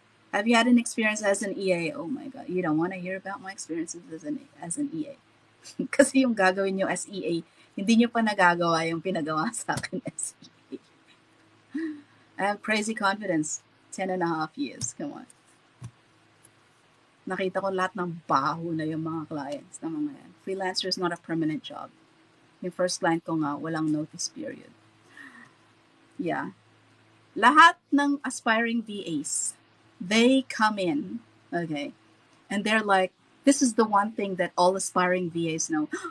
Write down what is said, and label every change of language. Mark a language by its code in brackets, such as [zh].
[en] Have you had an experience as an EA? Oh my God, you don't want to hear about my experiences as an EA. [tl] Kasi yung gagawin nyo as EA, hindi nyo pa nagagawa yung pinagawa sa akin as EA. [en] I have crazy confidence. 10.5 years. Come on. [tl] Nakita ko lahat ng baho na yung mga clients na mga yan. [en] Freelancer is not a permanent job. [tl] Yung first client ko nga, walang notice period. [en] Yeah. Lahat ng aspiring VAs, they come in, okay, and they're like, this is the one thing that all aspiring VAs know.